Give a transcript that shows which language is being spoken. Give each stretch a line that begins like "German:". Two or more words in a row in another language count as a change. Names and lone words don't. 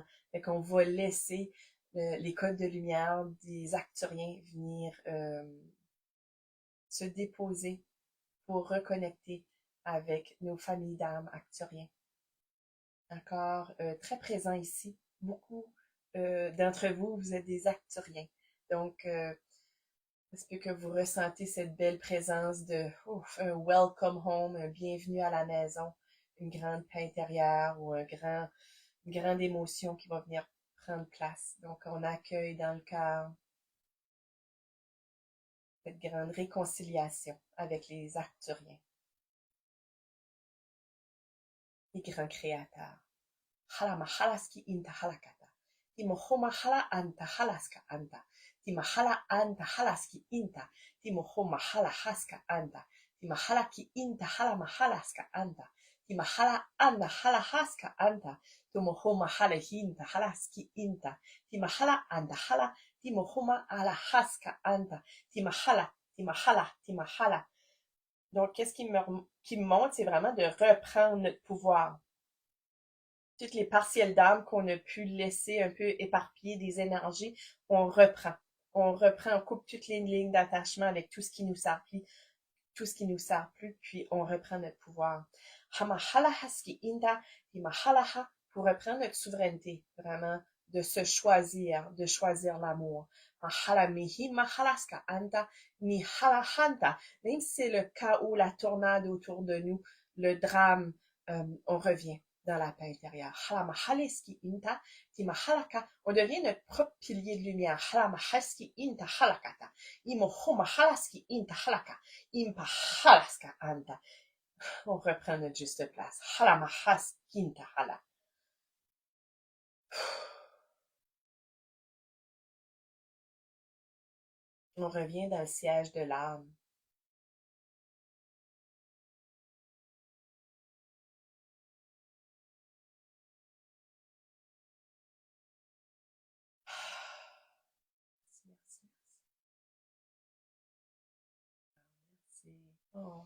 French: Fait qu'on va laisser les codes de lumière des Arcturiens venir se déposer pour reconnecter avec nos familles d'âmes arcturiens. Encore très présent ici. Beaucoup d'entre vous, vous êtes des Arcturiens. Donc, est-ce que vous ressentez cette belle présence de un
English: welcome home,
French: un bienvenue à la maison, une grande paix intérieure ou une grande émotion qui va venir prendre place. Donc, on accueille dans le cœur cette grande réconciliation avec les Arcturiens, les grands créateurs. Halama halaski inta halakata. Timo homa hala anta halaska anta. Tima hala anta halaski inta. Timo homa hala haska anta. Tima halaki inta halama halaska anta. Tima hala anda hala haska anta. Timo homa hala hinta halaski inta. Tima hala anda hala. Timo homa hala haska anta. Tima hala, tima hala, tima hala. Donc, qu'est-ce qui me montre, c'est vraiment de reprendre notre pouvoir. Toutes les partiels d'âme qu'on a pu laisser un peu éparpiller des énergies, on reprend. On reprend, on coupe toutes les lignes d'attachement avec tout ce qui nous sert plus, tout ce qui nous sert plus, puis on reprend notre pouvoir. Hamahalahaski inta, timahalaha, pour reprendre notre souveraineté, vraiment, de se choisir, de choisir l'amour. Mahalamihi mahalaska anta, ni halahanta. Même si c'est le chaos, la tornade autour de nous, le drame, on revient dans la paix intérieure. Halamahaleski inta, timahalaka. On devient notre propre pilier de lumière. Halamahaski inta halakata. Imohomahalaski inta halaka. Impahalaska anta. On reprend notre juste place. Halamahaski inta hala. On revient dans le siège de l'âme. Merci, merci. Oh.